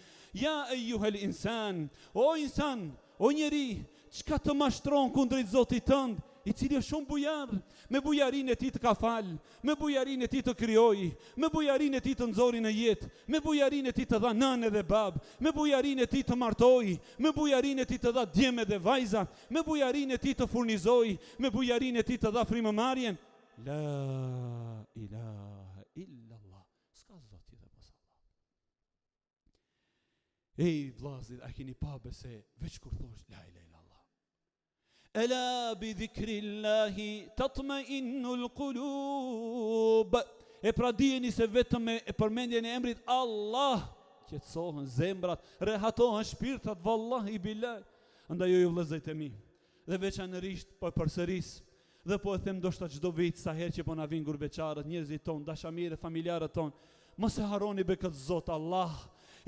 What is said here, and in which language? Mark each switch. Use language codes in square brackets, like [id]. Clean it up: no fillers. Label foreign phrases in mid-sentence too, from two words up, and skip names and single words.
[ar] يا أيها الإنسان, [sq] o insan, o njeri, çka të mashtron kundrejt Zotit tënd, i cili është shumë bujar, me bujarinë e tij të ka fal, me bujarinë e tij të krijoi, me bujarinë e tij të nxori në jetë, me bujarinë e tij të dha nënë dhe bab, me bujarinë e tij të martoi, me bujarinë e tij të dha djemë dhe vajza, me bujarinë e tij të furnizoi, me bujarinë e tij të dha frymëmarrjen. [ar] لا إله إلا الله. [sq] S'ka zot tjetër pas Allah. Ej vllazit, a keni pa se veç kur thosh [ar] لا إله إلا الله. ألا بذكر الله تطمئن القلوب. [sq] E pra dijeni se vetëm me përmendjen e emrit Allah qetësohen zemrat, rehatohen shpirtat, [ar] والله بالله. [sq] Andaj ju vëllezërit e mi, dhe veçanërisht po përsëris, dhe po e them ndoshta çdo vit sa herë që po na vin gurbeçarët, njerëzit ton, dashamirë, familjarët ton, mos e harroni be këtë Zot Allah.